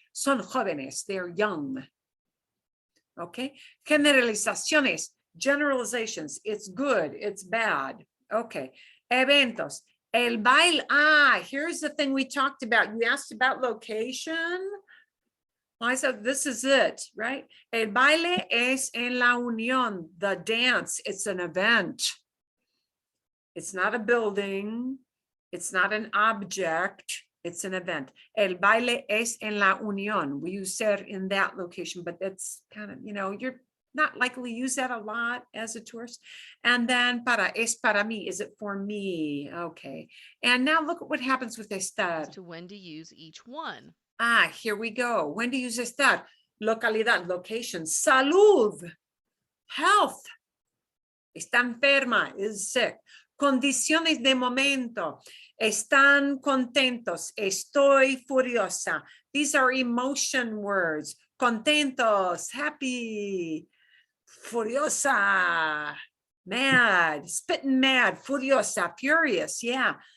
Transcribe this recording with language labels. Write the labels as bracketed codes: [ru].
[es] Son jóvenes, [en] they're young. Okay. Generalizaciones, generalizations. It's good, it's bad. Okay. [es] Eventos. El baile. [en] Here's the thing we talked about. You asked about location. I said, this is it, right? [es] El baile es en la unión, [en] the dance. It's an event. It's not a building. It's not an object. It's an event. [es] El baile es en la unión. [en] We use ser in that location, but that's kind of, you're not likely to use that a lot as a tourist. And then [es] es para mí. [en] Is it for me? Okay. And now look at what happens with estar. As to when to use each one. Here we go. When to use estar? Localidad, location, salud, health. [es] Está enferma, [en] is sick. [es] Condiciones de momento. Están contentos. Estoy furiosa. [en] These are emotion words. Contentos, happy. Furiosa, mad, spitting mad, furiosa, furious. Yeah.